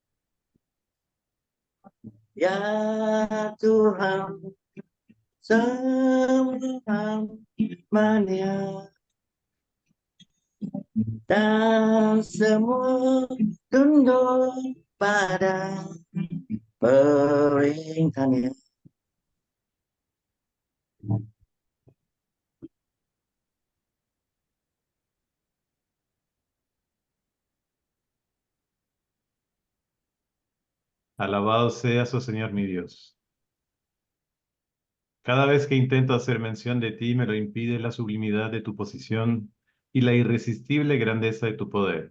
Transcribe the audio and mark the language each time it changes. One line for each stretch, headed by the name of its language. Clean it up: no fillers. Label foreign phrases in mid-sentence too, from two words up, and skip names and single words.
Indonesian: Ya Tuhan, semua mania dan semua tunduk pada perintahnya.
Spanish: Alabado seas, oh Señor mi Dios. Cada vez que intento hacer mención de ti, me lo impide la sublimidad de tu posición y la irresistible grandeza de tu poder.